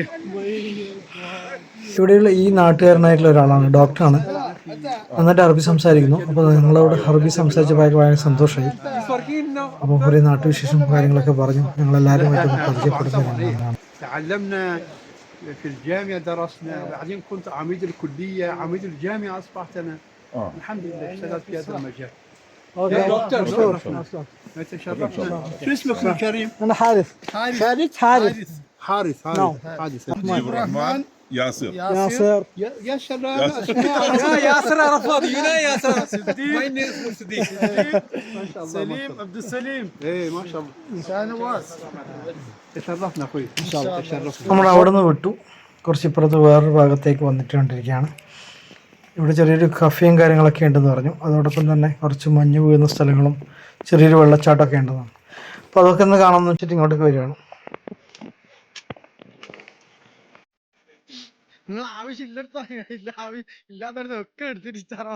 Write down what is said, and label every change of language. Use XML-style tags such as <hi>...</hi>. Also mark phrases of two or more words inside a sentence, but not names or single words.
<ml>ഇവിടെയുള്ള ഈ നാട്ടുകാരനായിട്ടുള്ള ഒരാളാണ്, ഡോക്ടറാണ്. നന്നായിട്ട് അറബി സംസാരിക്കുന്നു. അപ്പോൾ നിങ്ങളോട് അറബി സംസാരിച്ചപ്പോൾ ഭയങ്കര സന്തോഷമായി. അപ്പോൾ കുറേ നാട്ടുവിശേഷം കാര്യങ്ങളൊക്കെ പറഞ്ഞു. ഞങ്ങളെല്ലാവരുമായിട്ട് പരിചയപ്പെടുത്തുന്നതാണ്.</ml> <ar>تعلمنا في الجامعة درسنا وبعدين كنت عميد الكلية عميد الجامعة أصبحت أنا الحمد لله اشتغلت في هذا المجال. تشرفنا. شو اسمك يا كريم؟ أنا حارث. حارث. عبد الرحمن ياسر يا شباب ياسر عرفات. ياسر</ar> <en>My name is</en> <ar>صديق. ما شاء الله. سليم عبد السليم. ايه ما شاء الله. نواس. تشرفنا اخوي ان شاء الله. تشرفنا.</ar> <ml>നമ്മൾ അവിടെ നിന്ന് വിട്ടു, കുറച്ച് ഇപ്പുറത്ത് വേറൊരു ഭാഗത്തേക്ക് വന്നിട്ടുകൊണ്ടിരിക്കുകയാണ്. ഇവിടെ ചെറിയൊരു കഫേയും കാര്യങ്ങളൊക്കെ ഉണ്ടെന്ന് പറഞ്ഞു. അതോടൊപ്പം തന്നെ കുറച്ച് മഞ്ഞ് വീഴുന്ന സ്ഥലങ്ങളും ചെറിയൊരു വെള്ളച്ചാട്ടമൊക്കെ ഉണ്ടെന്നാണ്. അപ്പോൾ അതൊക്കെ ഒന്ന് കാണാമെന്ന് വെച്ചിട്ട് ഇങ്ങോട്ടേക്ക് വരികയാണ്. നിങ്ങൾ ആവശ്യമില്ലടത്തോ ഇല്ലാത്തടത്ത് ഒക്കെ എടുത്തിട്ട്</ml>